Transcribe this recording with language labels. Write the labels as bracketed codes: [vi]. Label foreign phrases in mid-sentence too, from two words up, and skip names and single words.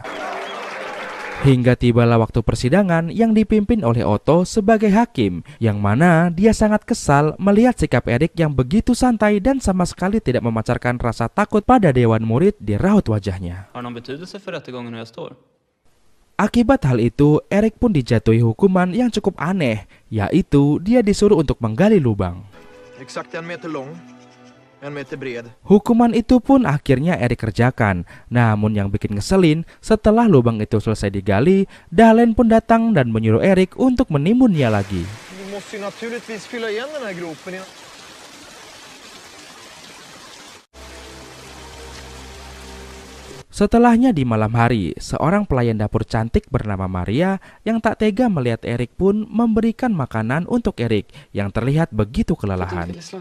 [id] Hingga tibalah waktu persidangan yang dipimpin oleh Otto sebagai hakim, yang mana dia sangat kesal melihat sikap Erik yang begitu santai dan sama sekali tidak memancarkan rasa takut pada dewan murid di raut wajahnya. Akibat hal itu, Erik pun dijatuhi hukuman yang cukup aneh, yaitu dia disuruh untuk menggali lubang. [sv] Exakt 1 meter lång, 1 meter bred. [id] Hukuman itu pun akhirnya Erik kerjakan. Namun yang bikin ngeselin, setelah lubang itu selesai digali, Dahlen pun datang dan menyuruh Erik untuk menimbunnya lagi. [sv] Du måste ju naturligtvis fylla igen den här gropen. [id] Setelahnya di malam hari, seorang pelayan dapur cantik bernama Maria yang tak tega melihat Erik pun memberikan makanan untuk Erik yang terlihat begitu kelelahan.